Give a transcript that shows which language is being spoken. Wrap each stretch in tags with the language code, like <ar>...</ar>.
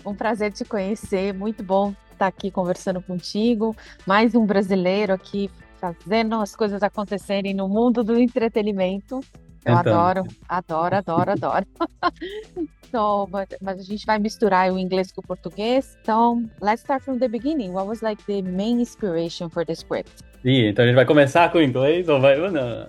<pt>Um prazer te conhecer, muito bom estar aqui conversando contigo. Mais um brasileiro aqui fazendo as coisas acontecerem no mundo do entretenimento. Eu Tentando. adoro, adoro, adoro, adoro. So, mas a gente vai misturar o inglês com o português. Então,</pt> <en>let's start from the beginning. What was like the main inspiration for the script?</en> <pt>Ih, então a gente vai começar com o inglês ou vai? Ou não?</pt>